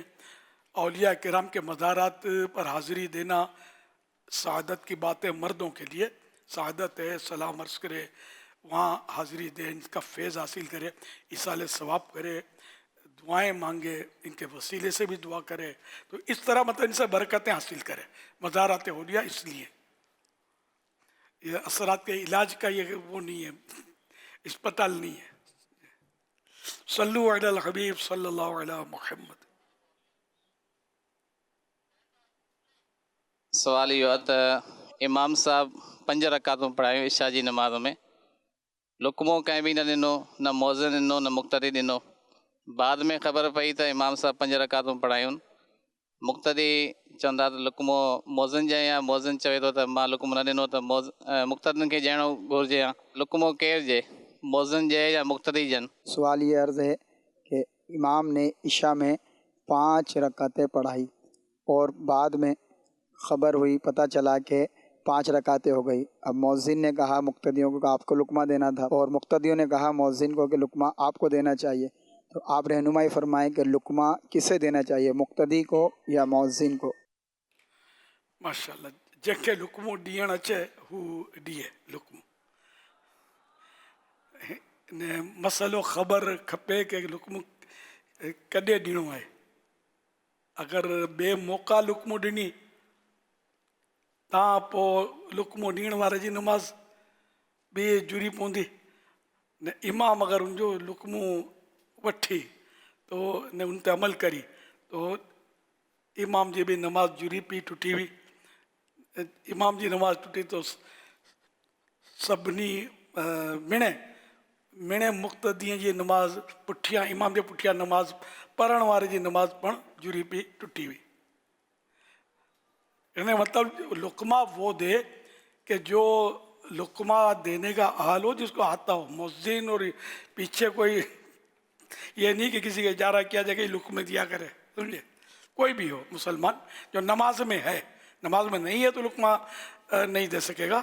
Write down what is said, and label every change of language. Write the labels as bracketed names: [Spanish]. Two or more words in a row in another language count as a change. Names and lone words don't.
[Urdu] اولیا کرام کے مزارات پر حاضری دینا سعادت کی بات ہے، مردوں کے لیے سعادت ہے، سلام عرض کرے، وہاں حاضری دے، ان کا فیض حاصل کرے، ایصال ثواب کرے، دعائیں مانگے، ان کے وسیلے سے بھی دعا کرے، تو اس طرح مطلب ان سے برکتیں حاصل کرے. مزارات اولیا اس لیے یہ اثرات کے علاج کا یہ وہ نہیں ہے، اسپتال نہیں ہے. [Arabic] صلوا على الحبيب صلى الله عليه محمد. [Sindhi] सवाल इहो आहे त इमाम साहब 5 रकातूं पढ़ायूं इशा जी नमाज़ में, लुकमो कंहिं बि न ॾिनो, न मौज़िन ॾिनो, न मुक़्तदी ॾिनो। बाद में ख़बर पई त इमाम साहब 5 रकातूं पढ़ायूं, मुक़्तदी चवंदा त लुकमो मौज़न जाए या मौज़न चवे थो त मां लुकमो न ॾिनो त मुक़्तदनि खे ॾियणो घुरिजे या लुकमो केरु ॾिए, मौज़न ॾिए या मुक़्तदी ॾियनि? [Urdu] سوال یہ عرض ہے کہ امام نے عشا میں 5 رکعتیں پڑھائی اور بعد میں خبر ہوئی، پتا چلا کہ 5 رکعتیں ہو گئی. اب مؤذن نے کہا مقتدیوں کو کہ آپ کو لقمہ دینا تھا، اور مقتدیوں نے کہا مؤذن کو کہ لقمہ آپ کو دینا چاہیے. تو آپ رہنمائی فرمائیں کہ لقمہ کسے دینا چاہیے، مقتدی کو یا مؤذن کو? ماشاءاللہ, [Sindhi] जंहिंखे लुकमो ॾियणु अचे हू ॾिए लुकमो। ने मसइलो ख़बर खपे कि लुकमो कॾहिं ॾियणो आहे। अगरि ॿिए मौक़ा लुकमो ॾिनी तव्हां पोइ लुकमो ॾियण वारे जी नमाज़ ॿिए जुरी पवंदी न। इमाम अगरि उनजो लुकमो वठी तो ने उन ते अमल करी तो इमाम जी भी नमाज जुरी पई, टुटी हुई। इमाम जी नमाज टुटी तो सभिनी मिणे मुक़्तदीअ जी नमाज पुठियां, इमाम जे पुठियां नमाज पढ़ण वारे जी नमाज पण जुरी पई, टुटी हुई। [Urdu] یعنی مطلب لقمہ وہ دے کہ جو لقمہ دینے کا حال ہو، جس کو آتا ہو. مؤذن اور پیچھے کوئی یہ نہیں کہ کسی کا اجارہ کیا جائے کہ لقمے دیا کرے، سمجھے. کوئی بھی ہو مسلمان جو نماز میں ہے، نماز میں نہیں ہے تو لقمہ نہیں دے سکے گا.